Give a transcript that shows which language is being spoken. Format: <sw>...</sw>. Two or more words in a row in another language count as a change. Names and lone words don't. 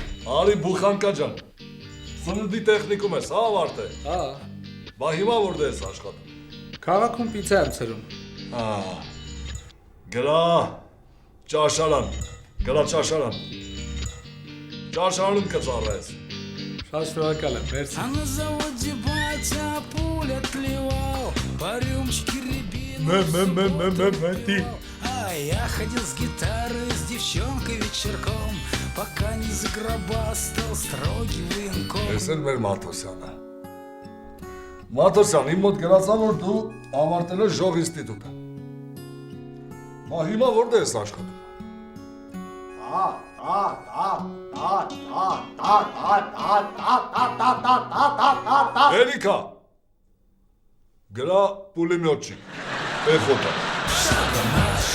<hy>Արի Բուխանկա ջան։ Սննդի տեխնիկում ես, հա ավարտ է։ Հա։ Բա հիմա որտե ես աշխատում։ Քաղաքում պիցա եմ ցրում։ Գրա ճաշարան։ Ճաշարանում կծառայես։ Շատ շնորհակալ եմ, մերսի։</hy> <ru>А на заводе батя пуль отливал, по рюмочке рябину. А я ходил с гитарой, с девчонкой вечерком, пока не загробастал строгий военком.</ru> <hy>Ես էլ մեր Մաթոսյանը։ Մաթոսյան, իմ մոտ գրացա, որ դու ավարտել ես ժող ինստիտուտը։ Բա հիմա որտե ես աշխատում։ Էլիկա։ Գրա պուլեմյոտչիկ։ Էխոտա։</hy>